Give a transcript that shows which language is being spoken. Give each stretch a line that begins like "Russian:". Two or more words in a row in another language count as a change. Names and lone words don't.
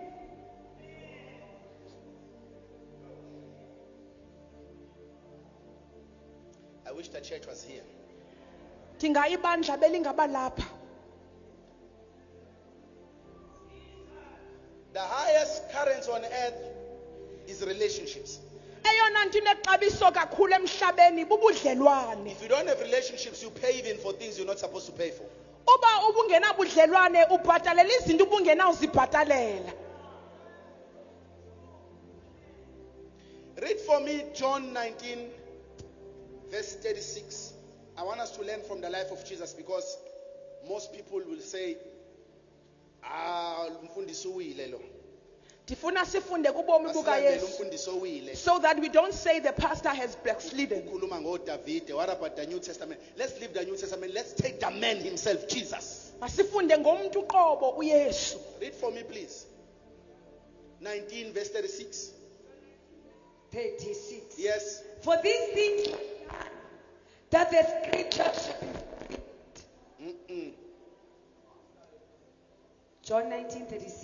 English: I wish the church was here.
Xhosa: Ndingayibandla belingaba lapha.
English: The highest current on earth is relationships.
Xhosa: Eyona nto inexabiso kakhulu emhlabeni bubudlelwane.
English: If you don't have relationships, you pay even for things you're not supposed to pay for.
Xhosa: Uba ubungenabudlelwane ubhatalela izinto ubungenawuzibhatalela.
English: Read for me John 19 verse 36. I want us to learn from the life of Jesus, because most people will say,
Xhosa: umfundisi uwile lo. Ndifuna sifunde kubomi buka Asilandele Yesu, umfundisi owile.
English: so that we don't say the pastor has backslidden.
Xhosa: Ukhuluma ngoDavide.
English: What about the New Testament? Let's leave the New Testament. Let's take the man himself, Jesus.
Xhosa: Masifunde ngomuntu uqobo uYesu.
English: Read for me, please. 19 verse 36. 36. Yes. For these things were done, that the scripture should be fulfilled. John 19:36.